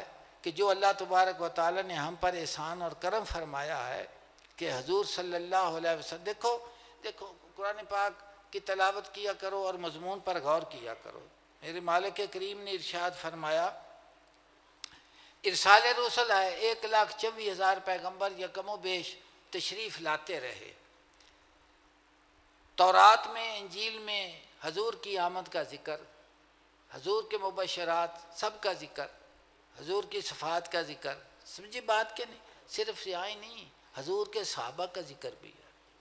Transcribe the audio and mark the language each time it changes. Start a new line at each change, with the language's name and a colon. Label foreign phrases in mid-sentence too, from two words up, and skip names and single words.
Urdu: کہ جو
Arabic: اللہ تبارک و تعالی
Urdu: نے ہم پر احسان اور کرم فرمایا ہے کہ حضور
Arabic: صلی اللہ علیہ وسلم،
Urdu: دیکھو قرآن پاک کی تلاوت کیا کرو اور مضمون پر غور کیا کرو۔ میرے مالک کریم نے ارشاد فرمایا، ارسال رسل ہے، 1,24,000 پیغمبر یکم و بیش تشریف لاتے رہے۔ تورات میں، انجیل میں حضور کی آمد کا ذکر، حضور کے مبشرات سب کا ذکر، حضور کی صفات کا ذکر، سمجھے بات کے نہیں؟ صرف یہاں ہی نہیں، حضور کے صحابہ کا ذکر بھی ہے۔